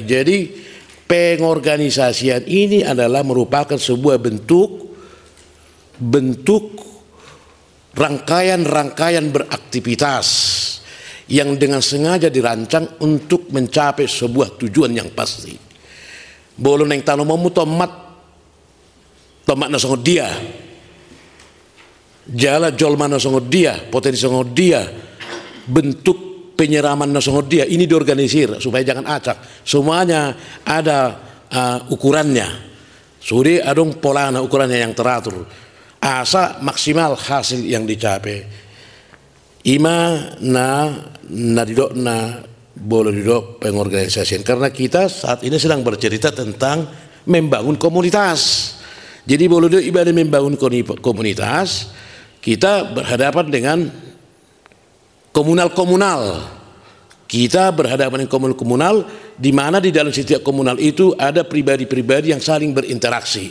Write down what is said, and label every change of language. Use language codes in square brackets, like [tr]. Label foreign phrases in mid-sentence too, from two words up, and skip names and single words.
[id] Jadi pengorganisasian ini adalah merupakan sebuah bentuk rangkaian beraktivitas yang dengan sengaja dirancang untuk mencapai sebuah tujuan yang pasti. [bbc] Bolo neng tanomamu tomat nasongo dia, jala jolma nasongo dia, potensi nasongo dia, bentuk penyeraman nasongo dia [id] ini diorganisir supaya jangan acak, semuanya ada ukurannya, sudah [bbc] adong polana [id] ukurannya yang teratur, asa maksimal hasil yang dicapai. [bbc] Ima nadidok [id] boleh didok pengorganisasian, karena kita saat ini sedang bercerita tentang membangun komunitas. Jadi boleh didok ibadah membangun komunitas, kita berhadapan dengan komunal. Kita berhadapan dengan komunal di mana di dalam setiap komunal itu ada pribadi-pribadi yang saling berinteraksi.